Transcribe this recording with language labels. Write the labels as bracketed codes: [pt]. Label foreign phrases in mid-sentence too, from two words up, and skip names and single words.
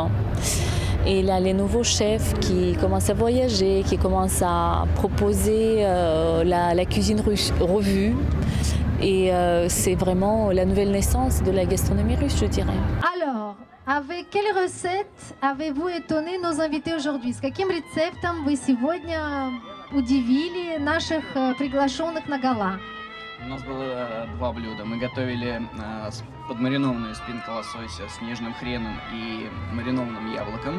[fr] Et là, les nouveaux chefs qui commencent à voyager, qui commencent à proposer la cuisine russe revue. Et c'est vraiment la nouvelle naissance de la gastronomie russe, je dirais. Alors, avec quelle recette avez-vous étonné nos invités aujourd'hui? [ru] С каким рецептом вы сегодня удивили наших приглашенных на гала? У нас было два блюда. Мы готовили подмаринованную спинку лосося с нежным хреном и маринованным яблоком.